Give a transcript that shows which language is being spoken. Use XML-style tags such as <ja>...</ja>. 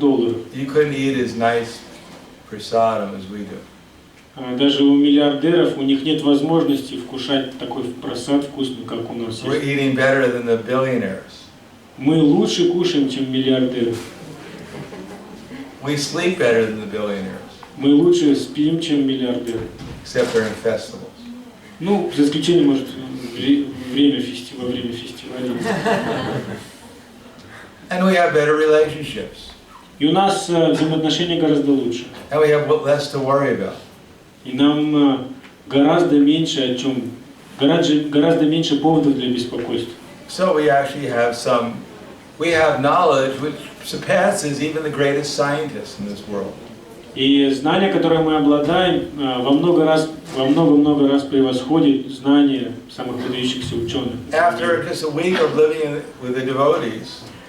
<en>you couldn't eat as nice prasadam as we do.</en> <ru>Даже у миллиардеров у них нет возможности вкушать такой прасад вкусный, как у нас.</ru> <en>We're eating better than the billionaires.</en> <ru>Мы лучше кушаем, чем миллиардеры.</ru> <en>We sleep better than the billionaires.</en> <ru>Мы лучше спим, чем миллиардеры.</ru> <en>Except during festivals.</en> <ru>Ну, за исключением, может, во время фестиваля.</ru> <en>And we have better relationships.</en> <ru>И у нас взаимоотношения гораздо лучше.</ru> <en>And we have less to worry about.</en> <ru>И нам гораздо меньше гораздо меньше поводов для беспокойства.</ru> <en>So we actually have knowledge which surpasses even the greatest scientists in this world.</en> <ru>И знания, которые мы обладаем, во много раз превосходит знания самых выдающихся ученых.</ru> <en>After just a week of living with the devotees,</en>